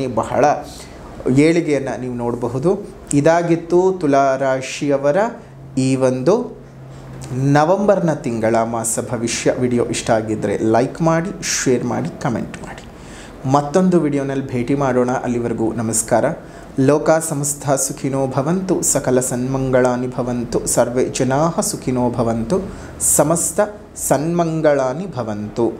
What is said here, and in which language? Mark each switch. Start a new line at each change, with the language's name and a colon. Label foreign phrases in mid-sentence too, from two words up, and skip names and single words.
Kannada: ಬಹಳ ಏಳಿಗೆಯನ್ನು ನೀವು ನೋಡಬಹುದು. ಇದಾಗಿತ್ತು ತುಲಾರಾಶಿಯವರ ಈ ಒಂದು ನವೆಂಬರ್ನ ತಿಂಗಳ ಮಾಸ ಭವಿಷ್ಯ. ವಿಡಿಯೋ ಇಷ್ಟ ಆಗಿದ್ದರೆ ಲೈಕ್ ಮಾಡಿ, ಶೇರ್ ಮಾಡಿ, ಕಮೆಂಟ್ ಮಾಡಿ. ಮತ್ತೊಂದು ವಿಡಿಯೋನಲ್ಲಿ ಭೇಟಿ ಮಾಡೋಣ. ಅಲ್ಲಿವರೆಗೂ ನಮಸ್ಕಾರ.
Sanskrit: ಲೋಕ ಸಮಸ್ತ ಸುಖಿನೋ ಭವಂತು, ಸಕಲ ಸನ್ಮಂಗಳಾನಿ ಭವಂತು, ಸರ್ವೇ ಜನಾಃ ಸುಖಿನೋ ಭವಂತು, ಸಮಸ್ತ ಸನ್ಮಂಗಳಾನಿ ಭವಂತು.